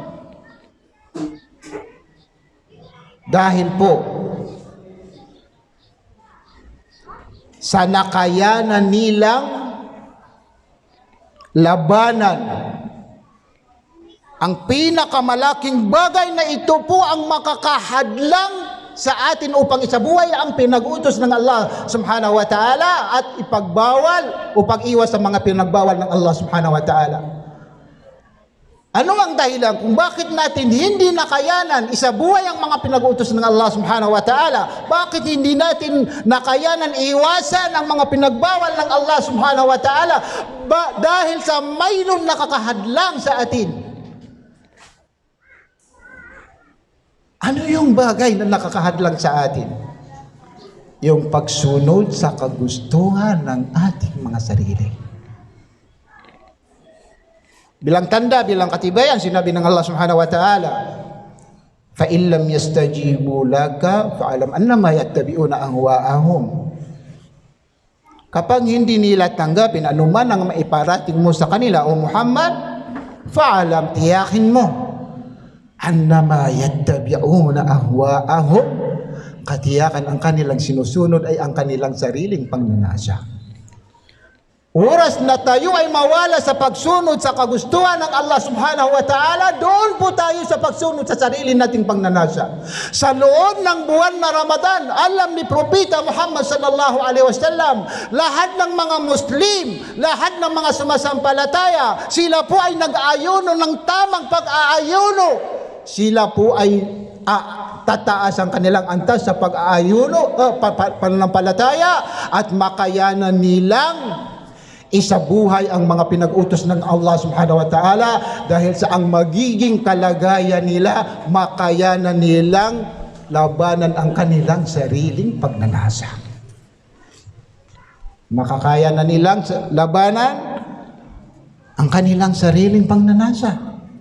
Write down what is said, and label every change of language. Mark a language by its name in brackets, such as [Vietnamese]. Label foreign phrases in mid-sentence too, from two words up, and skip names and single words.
[Filipino] Dahil po sa nakayanan nilang labanan. Ang pinakamalaking bagay na ito po ang makakahadlang sa atin upang isabuhay ang pinag-utos ng Allah [Arabic] سبحانه وتعالى [Filipino] at ipagbawal o pag-iwas sa mga pinagbawal ng Allah [Arabic] سبحانه وتعالى. [Filipino] Ano ang dahilan kung bakit natin hindi nakayanan isabuhay ang mga pinag-utos ng Allah [Arabic] سبحانه وتعالى? [Filipino] Bakit hindi natin nakayanan iwasan ang mga pinagbawal ng Allah [Arabic] سبحانه وتعالى? [Filipino] Dahil sa mayroong nakakahadlang sa atin. Ano yung bagay na nakakahadlang sa atin? Yung pagsunod sa kagustuhan ng ating mga sarili. Bilang tanda, bilang katibayan, sinabi ng Allah [Arabic] سبحانه وتعالى, فَإِن لَمْ يَسْتَجِيبُوا لَكَ فَعَلَمْ أَنَّمَا يَتَّبِعُونَ أَهْوَاءَهُمْ. [Filipino] Kapag hindi nila tanggapin anuman ang maiparating mo sa kanila, o Muhammad, fa'alam, tiyakin mo, [Arabic] أنما يتبعون أهواءهم, [Filipino] katiyakan ang kanilang sinusunod ay ang kanilang sariling pangnanasa. Oras na tayo ay mawala sa pagsunod sa kagustuhan ng Allah [Arabic] سبحانه وتعالى, [Filipino] doon po tayo sa pagsunod sa sarili nating pangnanasa. Sa loob ng buwan na Ramadan, alam ni Propeta Muhammad [Arabic] صلى الله عليه وسلم, [Filipino] lahat ng mga Muslim, lahat ng mga sumasampalataya, sila po ay nag-aayuno ng tamang pag-aayuno. Sila po ay tataas ang kanilang antas sa pag-aayuno, pananampalataya, at makayanan nilang isabuhay ang mga pinag-utos ng Allah [Arabic] سبحانه وتعالى, [Filipino] dahil sa ang magiging kalagayan nila, makayanan nilang labanan ang kanilang sariling pagnanasa. Makakaya na nilang labanan ang kanilang sariling pagnanasa.